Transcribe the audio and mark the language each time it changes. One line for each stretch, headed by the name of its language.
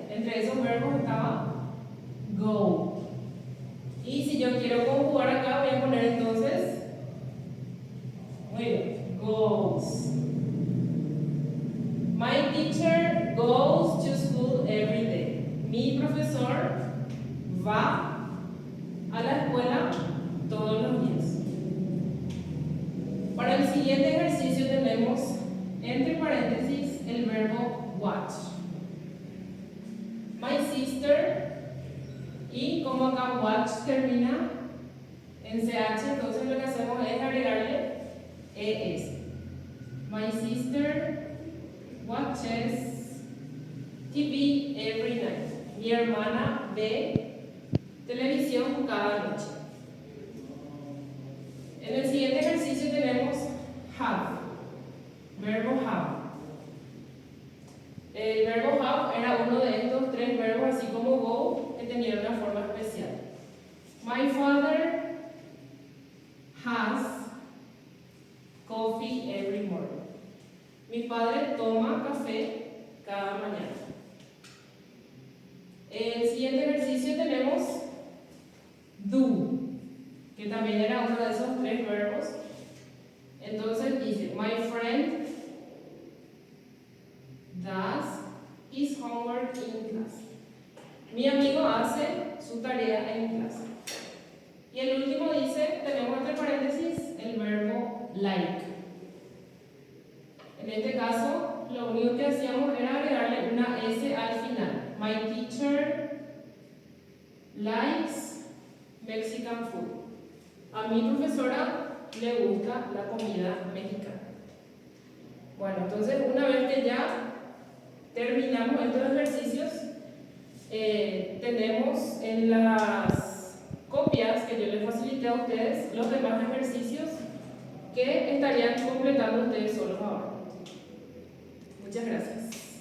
Spanish: Entre esos verbos estaba go. Y si yo quiero conjugar acá, voy a poner entonces, muy bien, goes.
English: My teacher goes to school every day.
Spanish: Mi profesor va a la escuela todos los días. Para el siguiente ejercicio tenemos entre paréntesis el verbo watch.
English: My sister,
Spanish: y como acá watch termina en CH, entonces lo que hacemos es agregarle ES.
English: My sister watches TV every night.
Spanish: Mi hermana ve televisión cada noche. En el siguiente ejercicio tenemos have, verbo have. El verbo have era uno de estos tres verbos, así como go, que tenían una forma especial.
English: My father has coffee every morning.
Spanish: Mi padre toma café cada mañana. El siguiente ejercicio tenemos do, que también era uno de esos tres verbos. Entonces dice,
English: my friend does his homework in class.
Spanish: Mi amigo hace su tarea en clase. Y el último dice, tenemos entre paréntesis el verbo like. En este caso, lo único que hacíamos era agregarle una S al final.
English: My teacher likes Mexican food.
Spanish: A mi profesora le gusta la comida mexicana. Bueno, entonces una vez que ya terminamos estos ejercicios, tenemos en las copias que yo les facilité a ustedes los demás ejercicios que estarían completando ustedes solos ahora. Muchas gracias.